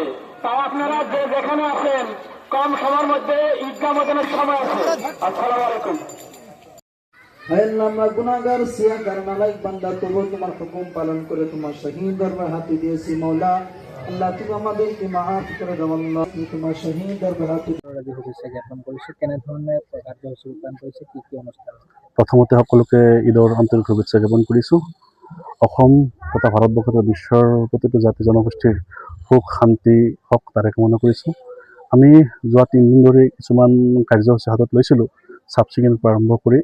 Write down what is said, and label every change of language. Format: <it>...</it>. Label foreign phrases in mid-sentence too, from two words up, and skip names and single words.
<bn>তাই আপনারা যে যেখানে আছেন কম সময়ের মধ্যে ঈদগাহ ময়দানের সময় আছে।</bn> <ar>السلام عليكم.</ar> <bn>হায় আল্লাহ, আমরা গুনাহগার সিয়াহগার নালায়েক বান্দা, তবু তোমার হুকুম পালন করে তোমার শাহীন দরবারে হাত দিয়েছি মওলা। আল্লাহ তুমি আমাদেরকে মাফ করে দাও আল্লাহ, তুমি তোমার শাহীন দরবারে হাত</bn> <as>জ্ঞাপন কৰিছে কেনে ধৰণে কাৰ্যসূচী ৰূপায়ণ কৰিছে কি কি অনুষ্ঠান প্ৰথমতে সকলোকে ঈদৰ আন্তৰিক শুভেচ্ছা জ্ঞাপন কৰিছোঁ। অসম তথা ভাৰতবৰ্ষ তথা বিশ্বৰ প্ৰতিটো জাতি জনগোষ্ঠীৰ সুখ শান্তি হওক তাৰে কামনা কৰিছোঁ। আমি যোৱা 3 দিন ধৰি কিছুমান কাৰ্যসূচী হাতত লৈছিলোঁ, চাফ চিকুণ পৰা আৰম্ভ কৰি।</as>